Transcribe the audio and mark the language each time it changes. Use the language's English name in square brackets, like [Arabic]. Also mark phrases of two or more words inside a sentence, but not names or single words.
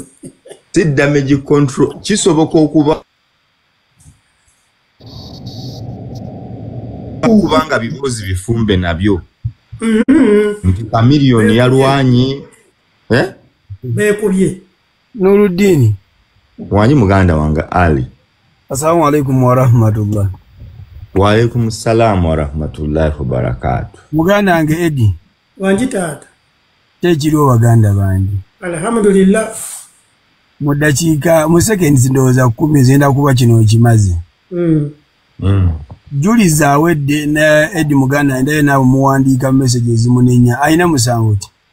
[Ganda] Si [English] damage control [Ganda] kisoboka okuba kubanga bibuuzi bifumbe nabyo. Nti Chameleone yalwanyi beekubye. Nurudini wanyi muganda wange Ali. [Arabic] السلام عليكم ورحمة الله. وعليكم السلام ورحمة الله وبركاته. [Ganda] Muganda wange Eddie. Wanji taata. Tekiriwo baganda bandi. Alhamdulillah. Mu dakiika mu seconds ndowooza 10 zenda kuba kino kimaze. Julie Zawedde ne Eddie Muganda ndaye nabo muwandiika messages munenya ayina musango ki?